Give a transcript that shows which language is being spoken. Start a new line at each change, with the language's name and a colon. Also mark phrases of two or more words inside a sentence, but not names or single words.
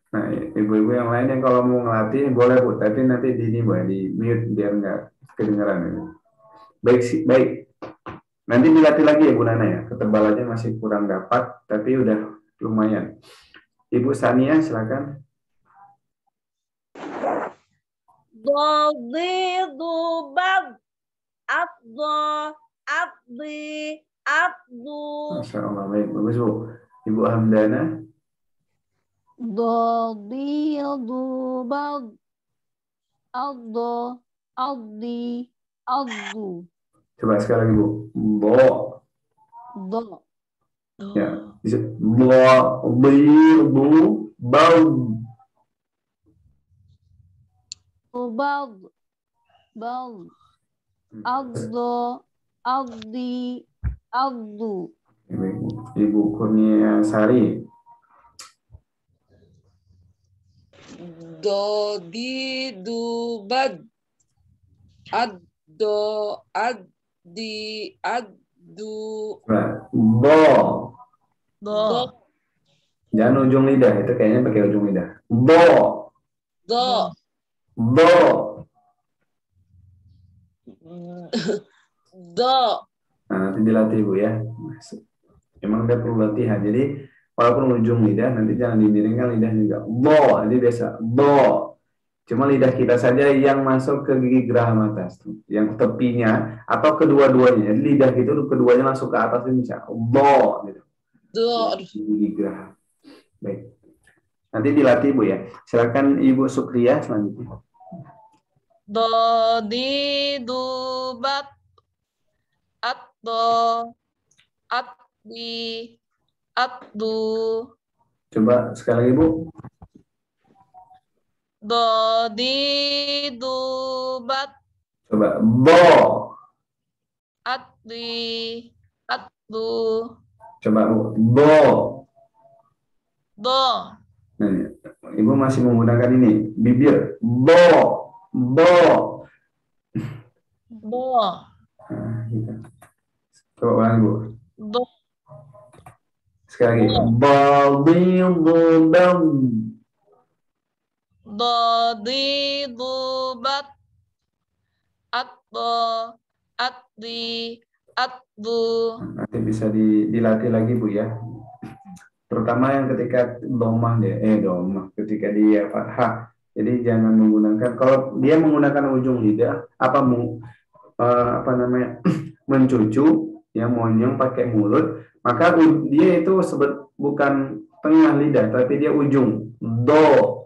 Indonesian: Nah, ibu-ibu yang lain yang kalau mau ngelatih boleh Bu, tapi nanti di ini boleh di mute biar nggak kedengeran ini. Baik sih, baik. Nanti dilatih lagi ya Bu Nana ya. Ketebalannya masih kurang dapat, tapi udah lumayan. Ibu Sania silakan. Dodidubab. Abdu. Abdi. Abdu.
Arabic: Masya Allah,
Indonesian: baik. Bagus Bu. Ibu Hamdana. Dodidubab. Aldo. Aldi. Aldu. Coba sekali lagi Bu. Bo. Do. Ya. Dhabidu. Bal. Ubad. Bal. Aldo. Aldi. Aldu. Ibu Kurnia Sari. Dodidubad. Addo. Addi. Addu. Nah, bo. Do. Jangan ujung lidah, itu kayaknya pakai ujung lidah. Bo. Do. Bo. Do. Nah, nanti dilatih Bu ya. Emang dia perlu latihan. Jadi walaupun ujung lidah nanti jangan dimiringkan lidah juga. Bo, jadi biasa. Bo. Cuma lidah kita saja yang masuk ke gigi geraham atas, yang tepinya atau kedua-duanya. Jadi lidah kita keduanya langsung ke atas ini bisa. Bo, gitu. Do. Gigi geraham. Baik. Nanti dilatih Bu ya. Silakan Ibu Sukriya selanjutnya. Dodidubab. Addo. Addi. Addu. Coba sekali lagi Bu. Dodidubab. Coba bo. Addi. Addu. Coba Bu. Bo. Do. Nah, Ibu masih menggunakan ini bibir. Bo. Bo. Do. Nah, gitu. Coba ulangi Bu. Do. Sekali lagi. Dhabidu. Dodidubab. Addo. Addi. Addu. Nanti bisa dilatih lagi Bu ya. Terutama yang ketika domah ketika dia fathah. Jadi jangan menggunakan, kalau dia menggunakan ujung lidah mencucu yang monyong pakai mulut, maka dia itu bukan tengah lidah tapi dia ujung do.